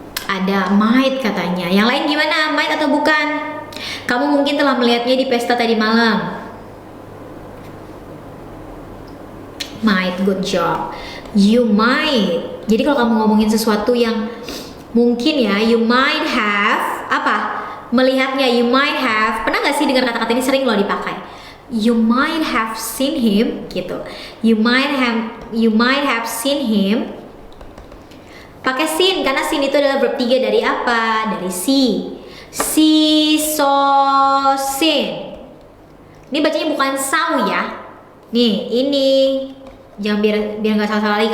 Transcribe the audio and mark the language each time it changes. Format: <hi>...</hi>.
<id>Ada, might katanya. Yang lain gimana? Might atau bukan? Kamu mungkin telah melihatnya di pesta tadi malam.</id> <en>Might, good job. You might.</en> <id>Jadi kalau kamu ngomongin sesuatu yang mungkin ya, you might have apa? Melihatnya,</id> <en>you might have.</en> <id>Pernah nggak sih dengar kata-kata ini sering loh dipakai?</id> <en>You might have seen him gitu. You might have seen him.</en> <id>Pakai seen karena seen itu adalah verb 3 dari apa? Dari see. See, saw, seen. Ini bacanya bukan saw ya. Nih, ini jangan biar nggak salah-salah lagi.</id>